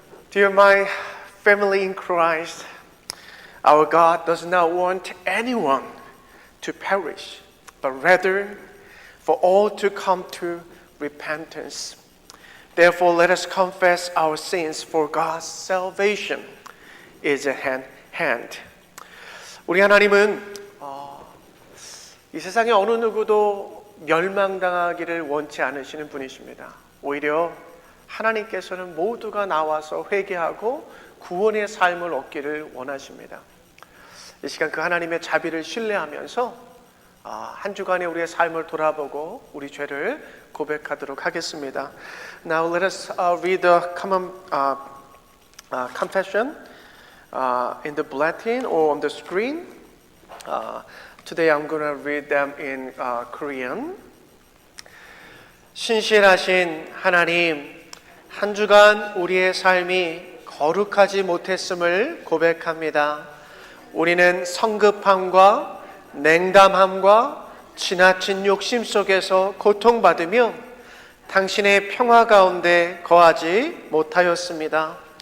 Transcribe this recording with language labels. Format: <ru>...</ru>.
<en>Dear my family in Christ, our God does not want anyone to perish, but rather for all to come to repentance. Therefore, let us confess our sins, for God's salvation is at hand.</en> <ko>우리 하나님은 이 세상에 어느 누구도 멸망당하기를 원치 않으시는 분이십니다. 오히려 하나님께서는 모두가 나와서 회개하고 구원의 삶을 얻기를 원하십니다. 이 시간 그 하나님의 자비를 신뢰하면서 한 주간의 우리의 삶을 돌아보고 우리 죄를 고백하도록 하겠습니다.</ko> <en>Now let us read the common confession in the bulletin or on the screen. Today I'm going to read them in Korean.</en> <ko>신실하신 하나님, 한 주간 우리의 삶이 거룩하지 못했음을 고백합니다. 우리는 성급함과 냉담함과 지나친 욕심 속에서 고통받으며 당신의 평화 가운데 거하지 못하였습니다.</ko>